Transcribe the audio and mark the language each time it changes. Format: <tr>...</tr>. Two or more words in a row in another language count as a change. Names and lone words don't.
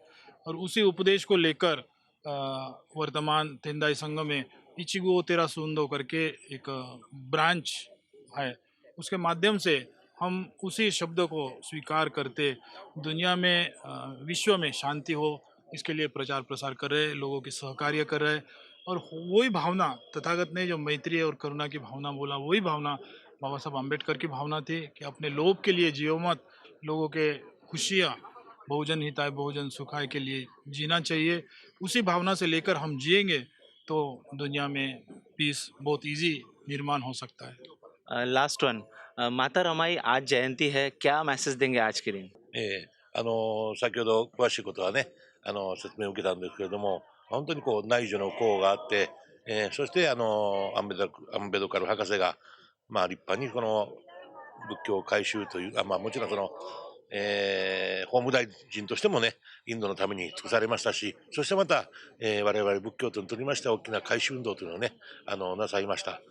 <hi>और उसी उपदेश को लेकर वर्तमान तेंदाई संघ में इचिगो तेरा सुंदो करके एक ब्रांच है, उसके माध्यम से हम उसी शब्द को स्वीकार करते दुनिया में, विश्व में शांति हो, इसके लिए प्रचार प्रसार कर रहे, लोगों के सहकार्य कर रहे। और वही भावना तथागत ने जो मैत्री और करुणा की भावना बोला, वही भावना बाबा साहब अम्बेडकर की भावना थी कि अपने लोभ के लिए जियो मत, लोगों के खुशियाँ,</hi> <sa>बहुजन हिताय बहुजन सुखाय</sa> <hi>के लिए जीना चाहिए। उसी भावना से लेकर हम जिएंगे तो दुनिया में पीस बहुत इजी निर्माण हो सकता है।</hi> <en>last one,</en> <hi>माता रमाई आज जयंती है, क्या मैसेज देंगे आज के दिन?</hi> <ja>先ほど詳しいことはね、説明を受けたんですけれども、本当にこう内助の功があって、そしてアンベドカル博士が、立派にこの仏教改宗という、もちろんその、法務大臣としてもね、インドのために尽くされましたし、そしてまた、我々仏教徒にとりましては大きな改宗運動というのをね、なさいました。</ja>